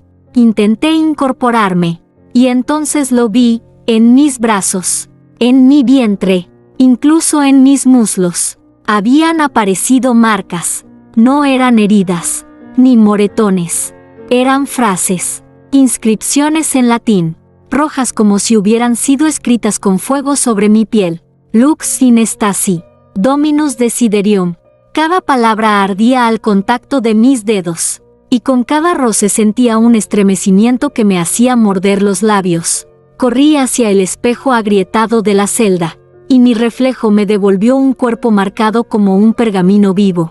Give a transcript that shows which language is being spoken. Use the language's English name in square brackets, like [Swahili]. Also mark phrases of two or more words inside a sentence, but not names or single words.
[Spanish] Intenté incorporarme, y entonces lo vi, en mis brazos, en mi vientre, incluso en mis muslos. Habían aparecido marcas. No eran heridas. ni moretones. Eran frases, inscripciones en latín, rojas como si hubieran sido escritas con fuego sobre mi piel. [Latin] Lux in stasi, Dominus desiderium. [Spanish] Cada palabra ardía al contacto de mis dedos, y con cada roce sentía un estremecimiento que me hacía morder los labios. Corrí hacia el espejo agrietado de la celda, y mi reflejo me devolvió un cuerpo marcado como un pergamino vivo.